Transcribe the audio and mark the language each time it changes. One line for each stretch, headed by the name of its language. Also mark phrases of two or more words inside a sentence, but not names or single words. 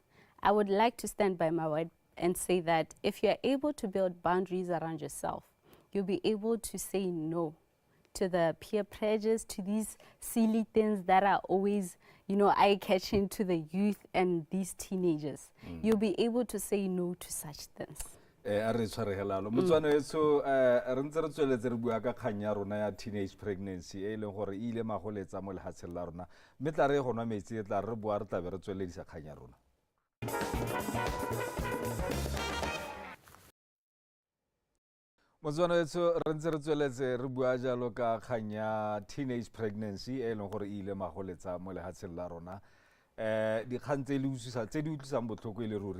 English: I would like to stand by my word and say that if you're able to build boundaries around yourself, you'll be able to say no to the peer pressures, to these silly things that are always, you know, eye-catching to the youth and these teenagers. You'll be able to say no to such things.
Tswana: A re tshwaregelalo motswana etso re ntse re tsweletse re bua ka kgang ya rona ya
English: teenage pregnancy
Tswana: e leng gore ile magoletsa mo lehatsheng la rona mme tla re go nwa metsi e tla re bua re tla be re tsweledisa kgang ya rona. Motswana etso re ntse re tsweletse re bua jalo ka kgang ya
English: teenage pregnancy
Tswana: e leng gore ile magoletsa mo lehatsheng la rona dikgang tse di utlwisang botlhoko e le ruri.